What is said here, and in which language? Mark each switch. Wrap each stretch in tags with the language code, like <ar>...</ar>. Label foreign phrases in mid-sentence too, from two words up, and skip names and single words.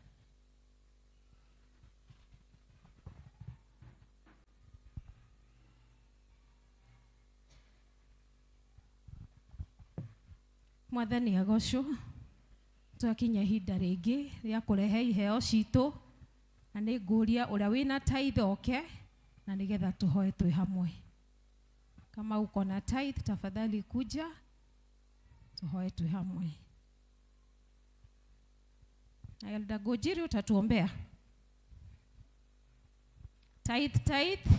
<ki>Mwathani agocwo. Twakinya ihinda rĩngĩ rĩa kũrehe iheo citũ na nĩ ngũria ũrĩa wĩna tithe oke na nĩgetha tũhoe twĩ hamwe.</ki> <sw>Kama uko na tithe tafadhali kuja</sw> <ki>tuhoe twĩ hamwe.</ki> <sw>Elder Gojiri utatuombea.</sw> <ki>Tithe.</ki>